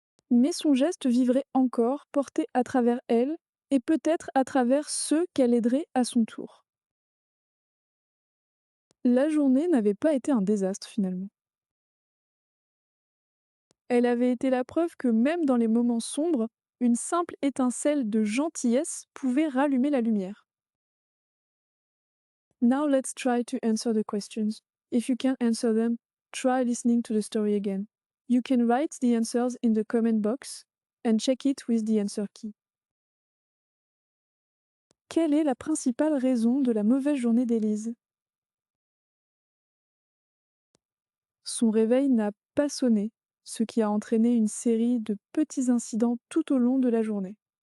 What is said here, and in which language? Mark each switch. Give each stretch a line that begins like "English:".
French: Mais son geste vivrait encore, porté à travers elle, et peut-être à travers ceux qu'elle aiderait à son tour. La journée n'avait pas été un désastre finalement. Elle avait été la preuve que même dans les moments sombres, une simple étincelle de gentillesse pouvait rallumer la lumière.
English: Now let's try to answer the questions. If you can't answer them, try listening to the story again. You can write the answers in the comment box and check it with the answer key.
French: Quelle est la principale raison de la mauvaise journée d'Élise? Son réveil n'a pas sonné, ce qui a entraîné une série de petits incidents tout au long de la journée.